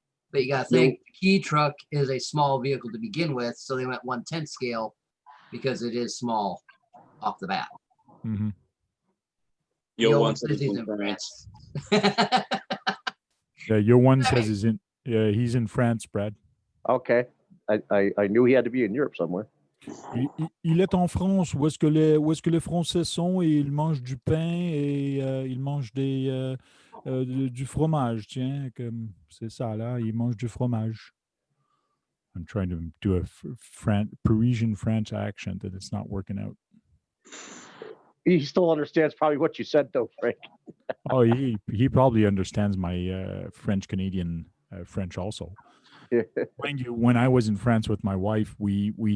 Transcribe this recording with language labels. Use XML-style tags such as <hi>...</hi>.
<en>But you gotta think the key truck is a small vehicle to begin with, so they went 1/10 scale because it is small off the bat. Mm-hmm. Yo, Yo one says he's in France. Yeah, Yo1 says he's in France, Brad. Okay. I knew he had to be in Europe somewhere.</en> <fr>Il est en France, où est-ce que les Français sont et ils mangent du pain et ils mangent du fromage, tiens, comme c'est ça là, ils mangent du fromage.</fr> <en>I'm trying to do a Parisian French accent and it's not working out. He still understands probably what you said though, Frank. Oh, he probably understands my French Canadian French also. Mind you, when I was in France with my wife, we</en>